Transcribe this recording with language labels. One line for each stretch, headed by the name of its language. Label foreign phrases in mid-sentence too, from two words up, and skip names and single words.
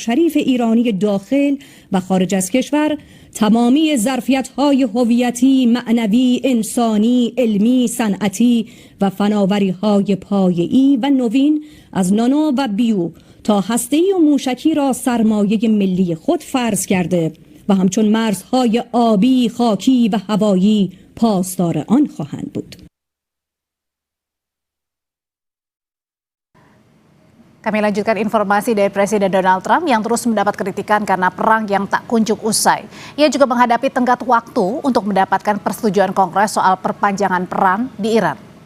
Persian: شریف ایرانی داخل و خارج از کشور تمامی ظرفیت‌های هویتی، معنوی، انسانی، علمی، صنعتی و فناوری‌های پایه‌ای و نوین از نانو و بیو تا هسته‌ای و موشکی را سرمایه ملی خود فرض کرده و همچون مرزهای آبی، خاکی و هوایی پاسدار آن خواهند بود.
Indonesian: Kami lanjutkan informasi dari Presiden Donald Trump yang terus mendapat kritikan karena perang yang tak kunjung usai. Ia juga menghadapi tenggat waktu untuk mendapatkan persetujuan Kongres soal perpanjangan perang di Iran.